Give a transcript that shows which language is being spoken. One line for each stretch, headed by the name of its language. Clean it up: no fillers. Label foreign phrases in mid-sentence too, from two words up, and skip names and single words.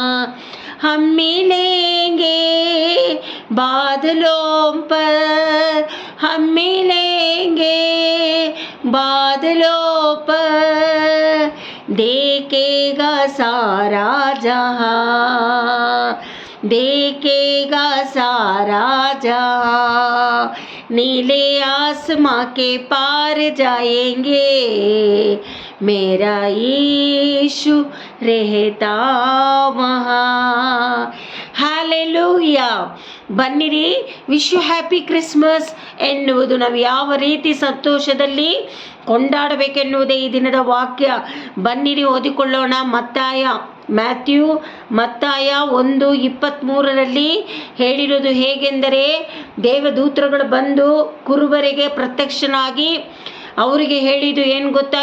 Hindi: हम मिलेंगे बादलों पर, हम मिलेंगे बादलों पर, देखेगा सारा जहां, देखेगा सारा जहां. नीले आसमां के पार जाएंगे, मेरा यीशु रहता वहाँ.
Kannada: ಹ್ಯಾಲೆಲೂಯಾ. ಬನ್ನಿರಿ,
English: wish you happy Christmas
Kannada: ಎನ್ನುವುದು ನಾವು ಯಾವ ರೀತಿ ಸಂತೋಷದಲ್ಲಿ ಕೊಂಡಾಡಬೇಕೆನ್ನುವುದೇ ಈ ದಿನದ ವಾಕ್ಯ. ಬನ್ನಿರಿ ಓದಿಕೊಳ್ಳೋಣ. ಮ್ಯಾಥ್ಯೂ 1:23 ಹೇಳಿರೋದು ಹೇಗೆಂದರೆ, ದೇವದೂತರುಗಳು ಬಂದು ಕುರುಬರಿಗೆ ಪ್ರತ್ಯಕ್ಷನಾಗಿ ಅವರಿಗೆ ಹೇಳಿದ್ದು ಏನು ಗೊತ್ತಾ?